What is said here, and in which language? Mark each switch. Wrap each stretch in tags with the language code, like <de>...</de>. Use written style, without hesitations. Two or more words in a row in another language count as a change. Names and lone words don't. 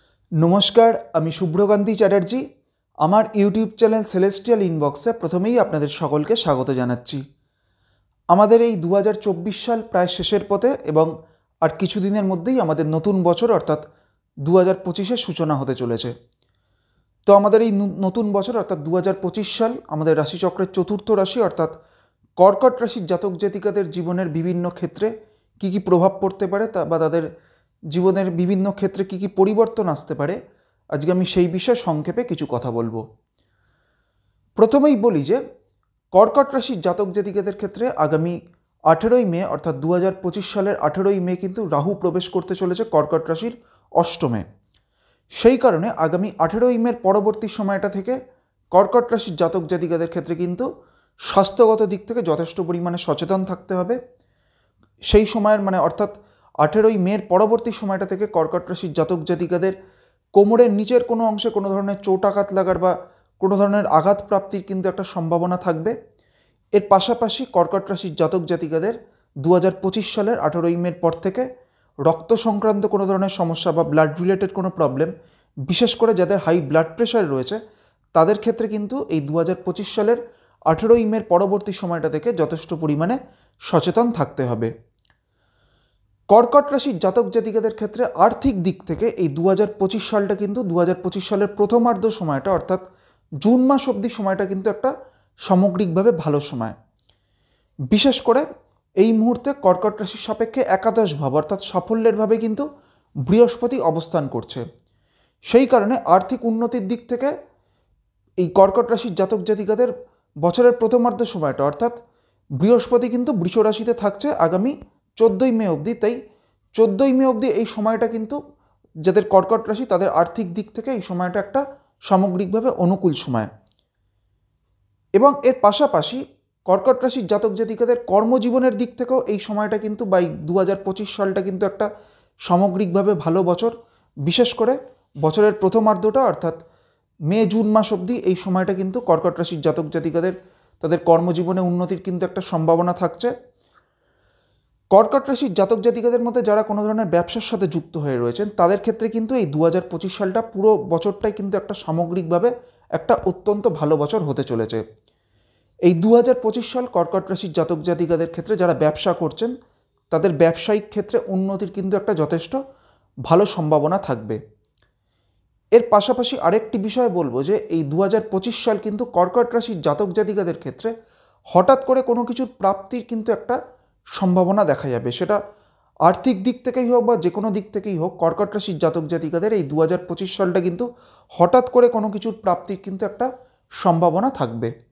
<bn>নমস্কার আমি শুভ্রকান্তি চ্যাটার্জি আমার</bn> <en>YouTube channel</en> <bn>সেলেস্টিয়াল ইনবক্সে প্রথমেই আপনাদের সকলকে স্বাগত জানাচ্ছি। আমাদের এই 2024 সাল প্রায় শেষের পথে এবং আর কিছুদিনের মধ্যেই আমাদের নতুন বছর অর্থাৎ 2025 সূচনা হতে চলেছে। তো আমাদের এই নতুন বছর অর্থাৎ 2025 সাল আমাদের রাশিচক্রের চতুর্থ রাশি অর্থাৎ কর্কট রাশির জাতক জাতিকাদের জীবনের বিভিন্ন ক্ষেত্রে কী প্রভাব পড়তে পারে বা তাদের জীবনের বিভিন্ন ক্ষেত্রে কী পরিবর্তন আসতে পারে আজ কে আমি সেই বিষয়ে সংক্ষেপে কিছু কথা বলব। প্রথমেই বলি যে কর্কট রাশির জাতক জাতিকাদের ক্ষেত্রে আগামী 18 মে অর্থাৎ 2025 সালের 18 মে কিন্তু রাহু প্রবেশ করতে চলেছে কর্কট রাশির অষ্টমে। সেই কারণে আগামী 18 মের পরবর্তী সময়টা থেকে কর্কট রাশির জাতক জাতিকাদের ক্ষেত্রে কিন্তু স্বাস্থ্যগত দিক থেকে যথেষ্ট পরিমাণে সচেতন থাকতে হবে। সেই সময়ের মানে অর্থাৎ 18 মের পরবর্তী সময়টা থেকে কর্কট রাশির জাতক জাতিকাদের কোমরের নীচের কোনো অংশে কোনো ধরনের চোট আঘাত লাগার বা কোনো ধরনের আঘাত প্রাপ্তির কিন্তু একটা সম্ভাবনা থাকবে। এর পাশাপাশি কর্কট রাশির জাতক জাতিকাদের 2025 সালের 18 মের পর থেকে রক্ত সংক্রান্ত কোনো ধরনের সমস্যা বা</bn> <en>blood related</en> <bn>কোনো প্রবলেম বিশেষ করে যাদের</bn> <en>high blood pressure</en> <bn>রয়েছে তাদের ক্ষেত্রে কিন্তু এই 2025 সালের 18 মের পরবর্তী সময়টা থেকে যথেষ্ট পরিমাণে সচেতন থাকতে হবে। কর্কট রাশির জাতক জাতিকাদের ক্ষেত্রে আর্থিক দিক থেকে এই 2025 সালটা কিন্তু 2025 সালের প্রথমার্ধ সময়টা অর্থাৎ জুন মাস অবধি সময়টা কিন্তু একটা সামগ্রিকভাবে ভালো সময়। বিশেষ করে এই মুহূর্তে কর্কট রাশির সাপেক্ষে একাদশ ভাব অর্থাৎ সাফল্যের ভাবে কিন্তু বৃহস্পতি অবস্থান করছে। সেই কারণে আর্থিক উন্নতির দিক থেকে এই কর্কট রাশির জাতক জাতিকাদের বছরের প্রথমার্ধ সময়টা অর্থাৎ বৃহস্পতি কিন্তু বৃষ রাশিতে থাকছে আগামী 14 মে অবধি। তাই 14 মে অবধি এই সময়টা কিন্তু যাদের কর্কট রাশি তাদের আর্থিক দিক থেকে এই সময়টা একটা সামগ্রিকভাবে অনুকূল সময়। এবং এর পাশাপাশি কর্কট রাশির জাতক জাতিকাদের কর্মজীবনের দিক থেকেও এই সময়টা কিন্তু বা 2025 সালটা কিন্তু একটা সামগ্রিকভাবে ভালো বছর। বিশেষ করে বছরের প্রথমার্ধটা অর্থাৎ মে জুন মাস অবধি এই সময়টা কিন্তু কর্কট রাশির জাতক জাতিকাদের তাদের কর্মজীবনে উন্নতির কিন্তু একটা সম্ভাবনা থাকছে। কর্কট রাশির জাতক জাতিকাদের মধ্যে যারা কোনো ধরনের ব্যবসার সাথে যুক্ত হয়ে রয়েছেন তাদের ক্ষেত্রে কিন্তু এই 2025 সালটা পুরো বছরটাই কিন্তু একটা সামগ্রিকভাবে একটা অত্যন্ত ভালো বছর হতে চলেছে। এই 2025 সাল কর্কট রাশির জাতক জাতিকাদের ক্ষেত্রে যারা ব্যবসা করছেন তাদের ব্যবসায়িক ক্ষেত্রে উন্নতির কিন্তু একটা যথেষ্ট ভালো সম্ভাবনা থাকবে। এর পাশাপাশি আরেকটি বিষয় বলব যে এই 2025 সাল কিন্তু কর্কট রাশির জাতক জাতিকাদের ক্ষেত্রে হঠাৎ করে কোনো কিছুর প্রাপ্তির কিন্তু একটা সম্ভাবনা দেখা যাবে। সেটা আর্থিক দিক থেকেই হোক বা যে কোনো দিক থেকেই হোক কর্কট রাশির জাতক জাতিকাদের এই 2025 সালটা কিন্তু হঠাৎ করে কোনো কিছুর প্রাপ্তির কিন্তু একটা সম্ভাবনা থাকবে।</bn>